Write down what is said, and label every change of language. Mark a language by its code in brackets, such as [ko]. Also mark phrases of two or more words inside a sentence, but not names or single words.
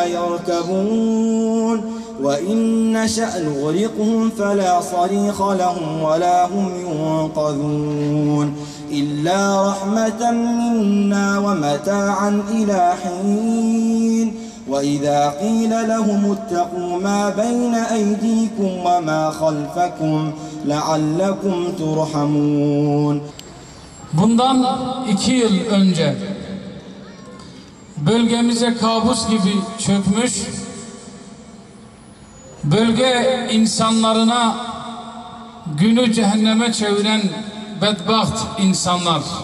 [ar] يركبون وإن نشأ نغرقهم فلا صريخ لهم ولا هم ينقذون إلا رحمة منا ومتاعا إلى حين وإذا قيل لهم اتقوا ما بين أيديكم وما خلفكم لعلكم ترحمون. [tr] Bundan 2 yıl önce bölgemize kabus gibi çökmüş, bölge insanlarına günü cehenneme çeviren bedbaht insanlar.